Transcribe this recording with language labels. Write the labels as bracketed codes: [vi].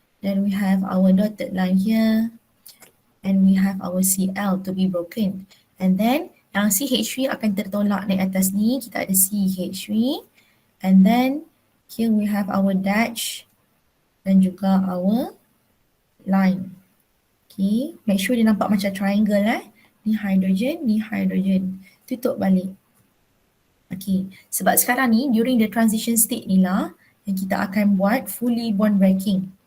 [en] Then we have our dotted line here. And we have our Cl to be broken. And then [ms] yang CH3 akan tertolak naik atas ni. Kita ada CH3. [en] And then here we have our dash. [ms] Dan juga [en] our line. [ms] Okay, [en] make sure [ms] dia nampak macam triangle Ni hydrogen, ni hydrogen. Tutup balik. Okay, sebab sekarang ni [en] during the transition state [ms] ni lah yang kita akan buat [en] fully bond breaking.